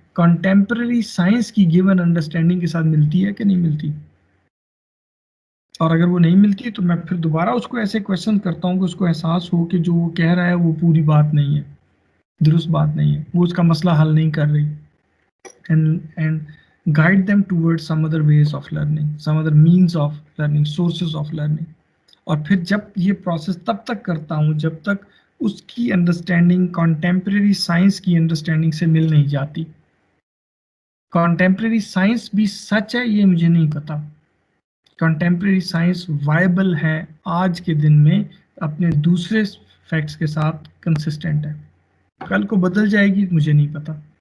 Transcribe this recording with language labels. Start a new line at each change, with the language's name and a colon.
Hindi: Contemporary science की given understanding के साथ मिलती है कि नहीं मिलती? और अगर वो नहीं मिलती तो मैं फिर दोबारा उसको ऐसे क्वेश्चन करता हूँ कि उसको एहसास हो कि जो वो कह रहा है वो पूरी बात नहीं है, दुरुस्त बात नहीं है, वो उसका मसला हल नहीं कर रही।
English: and guide them towards some other ways of learning, some other means of learning, sources of learning.
Hindi: और फिर जब ये प्रोसेस तब तक करता हूँ जब तक उसकी अंडरस्टैंडिंग कॉन्टेम्प्रेरी साइंस की अंडरस्टैंडिंग से मिल नहीं जाती। कॉन्टेम्प्रेरी साइंस भी सच है ये मुझे नहीं पता, कंटेम्प्रेरी साइंस वायबल है आज के दिन में, अपने दूसरे फैक्ट्स के साथ कंसिस्टेंट है, कल को बदल जाएगी मुझे नहीं पता।